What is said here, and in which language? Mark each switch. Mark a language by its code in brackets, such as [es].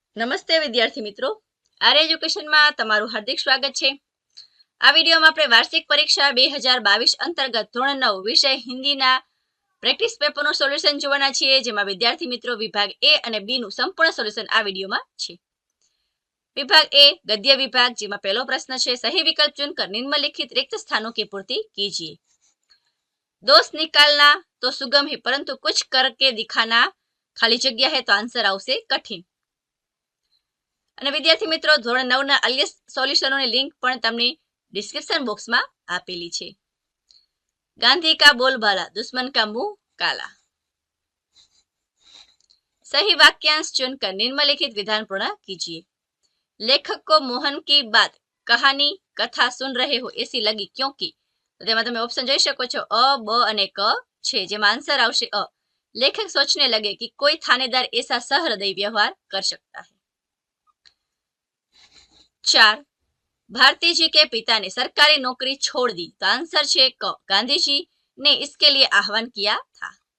[gu] નમસ્તે વિદ્યાર્થી મિત્રો, આર એજ્યુકેશનમાં તમારું હાર્દિક સ્વાગત છે। આ વિડીયોમાં આપણે વાર્ષિક પરીક્ષા 2022 અંતર્ગત ધોરણ 9 વિષય હિન્દીના પ્રેક્ટિસ પેપરનું સોલ્યુશન જોવાના છીએ, જેમાં વિદ્યાર્થી મિત્રો વિભાગ એ અને બી નું સંપૂર્ણ સોલ્યુશન આ વિડીયોમાં છે। [hi] विभाग ए गद्य विभाग, [gu] જેમાં પહેલો પ્રશ્ન છે, [hi] सही विकल्प चुनकर निम्नलिखित रिक्त स्थानों की पूर्ति कीजिए। दोष निकालना तो सुगम है, परंतु कुछ करके दिखाना खाली जगह है, तो आंसर આવશે कठिन। [gu] અને વિદ્યાર્થી મિત્રો, ધોરણ 9 ના અન્ય સોલ્યુશનોની લિંક પણ તમને ડિસ્ક્રિપ્શન બોક્સમાં આપેલી છે। [hi] गांधी का बोलबाला, दुश्मन का मुंह काला। सही वाक्यांश चुनकर निम्नलिखित विधान पूर्ण कीजिए। लेखक को मोहन की बात, कहानी, कथा सुन रहे हो ऐसी लगी क्योंकि, [gu] તેમાં તમે ઓપ્શન જોઈ શકો છો, અ, બ અને ક છે, જેમાં આન્સર આવશે અ। [hi] लेखक सोचने लगे कि कोई थानेदार ऐसा सहृदय व्यवहार कर सकता है। 4 भारती जी के पिता ने सरकारी नौकरी छोड़ दी, तो आंसर है क, गांधी जी ने इसके लिए आह्वान किया था।